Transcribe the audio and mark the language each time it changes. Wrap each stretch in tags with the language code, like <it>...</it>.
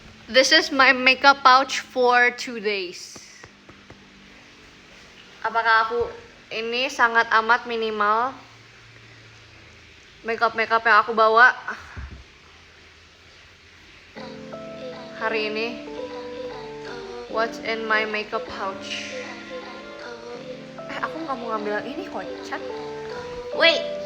<en>This is my makeup pouch for 2 days.</en> <id>Apakah aku ini sangat amat minimal makeup yang aku bawa hari ini?</id> <en>What's in my makeup pouch?</en> <id>Aku nggak mau ngambil yang ini kok, Chat.</id> <en>Wait.</en>